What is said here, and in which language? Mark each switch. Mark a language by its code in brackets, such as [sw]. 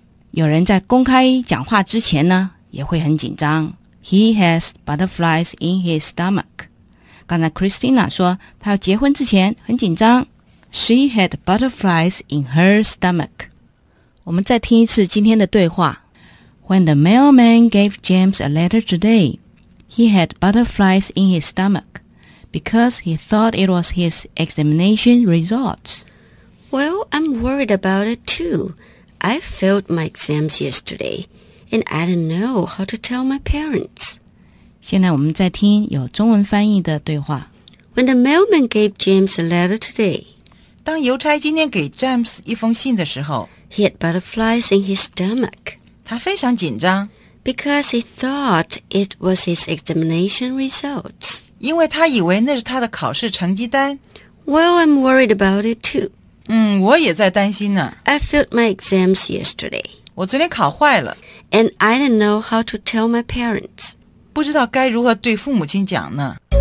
[zh] 有人在公开讲话之前呢也会很紧张。 [en] He has butterflies in his stomach. [zh] 刚才 Christina 说她要结婚之前很紧张。 [en] She had butterflies in her stomach. [zh] 我们再听一次今天的对话。 [en] When the mailman gave James a letter today, he had butterflies in his stomach because he thought it was his examination results. Well, I'm worried about it too. I failed my exams yesterday, and I don't know how to tell my parents. [zh] 现在我们在听有中文翻译的对话。 [en] When the mailman gave James a letter today, [zh] 当邮差今天给 James 一封信的时候 [en] he had butterflies in his stomach. [zh] 他非常紧张 [en] Because he thought it was his examination results. [zh] 因为他以为那是他的考试成绩单 [en] Well, I'm worried about it too. [zh] 我也在担心呢 [en] I failed my exams yesterday. [zh] 我昨天考坏了 [en] And I didn't know how to tell my parents. [zh] 不知道该如何对父母亲讲呢